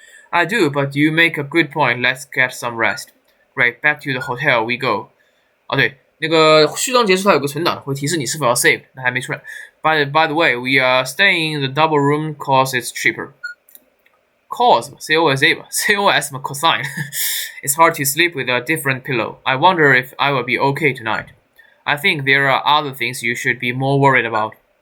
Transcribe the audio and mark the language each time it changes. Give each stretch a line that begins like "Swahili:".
English: I do, but you make a good point. Let's get some rest. Great, back to the hotel we go.
Chinese: 哦对，那个序章结束它有个存档，会提示你是否要 save， 那还没出来。
English: By the way, we are staying in the double room cause it's cheaper. Cos, C-O-S-A 吧 ，C-O-S 嘛 cosine. It's hard to sleep with a different pillow. I wonder if I will be okay tonight. I think there are other things you should be more worried about.